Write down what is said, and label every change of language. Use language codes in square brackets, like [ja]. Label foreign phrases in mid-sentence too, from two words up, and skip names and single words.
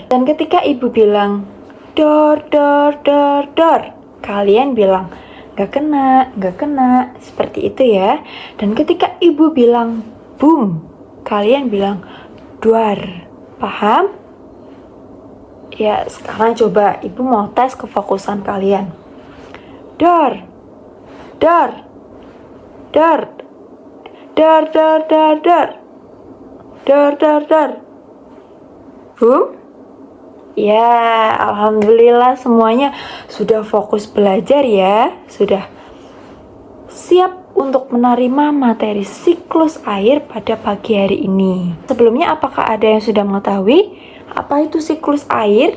[id] Dan ketika Ibu bilang door, door, door, door, kalian bilang gak kena, seperti itu ya. Dan ketika Ibu bilang boom, kalian bilang duar. Paham? Ya, sekarang coba Ibu mau tes kefokusan kalian. Door, door, door, door, door, door, door, door, door, door. Boom. Ya, alhamdulillah semuanya sudah fokus belajar ya. Sudah siap untuk menerima materi siklus air pada pagi hari ini. Sebelumnya, apakah ada yang sudah mengetahui apa itu siklus air?